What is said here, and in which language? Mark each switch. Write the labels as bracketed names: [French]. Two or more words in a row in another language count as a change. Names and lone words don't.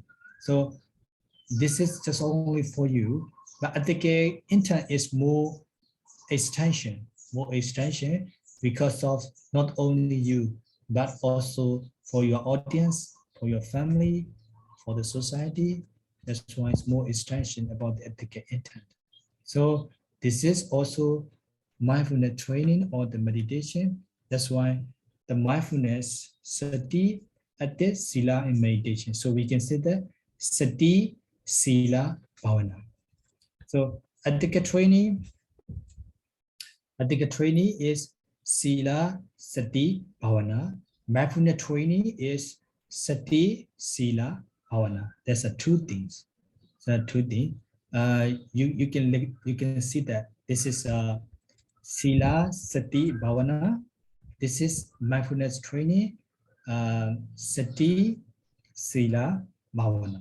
[English] So this is just only for you, but ethical intent is more extension because of not only you, but also for your audience, for your family, for the society. That's why it's more extension about the ethical intent. So this is also mindfulness training or the meditation. That's why the mindfulness, [Pali] sati, ati, sila, [English] and meditation. So we can say that [Pali] sati, sila, bhavana. [English] So ethical training is [Pali] sila, sati, bhavana. [English] Mindfulness training is [Pali] sati, sila, bhavana. [English] That's the two things. So two things. You can see that this is [Pali] Sila, Sati, Bhavana. [English] This is mindfulness training. [Pali] Sati, Sila, Bhavana.